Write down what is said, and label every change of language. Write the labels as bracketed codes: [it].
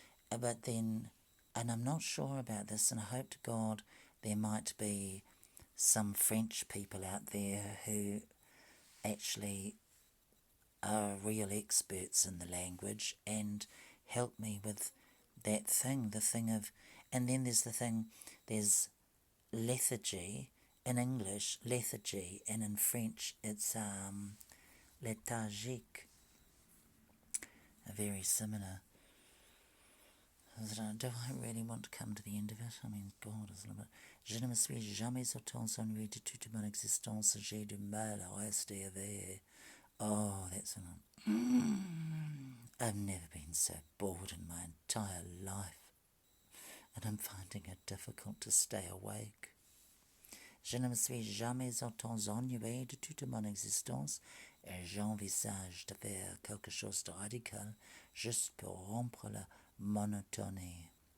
[en] But then, and I'm not sure about this, and I hope to God there might be some French people out there who actually are real experts in the language and help me with that thing, the thing of, and then there's lethargy in English, lethargy, and in French it's léthargique, very similar. Do I really want to come to the end of it? I mean, God, is a little bit. [fr] Je ne me suis jamais autant ennuyé de toute mon existence. J'ai du mal à rester éveillé. [en] Oh, that's enough. I've never been so bored in my entire life, and I'm finding it difficult to stay awake. [fr] Je ne me suis jamais autant ennuyé de toute mon existence, et j'envisage de faire quelque chose de radical juste pour rompre la monotonie.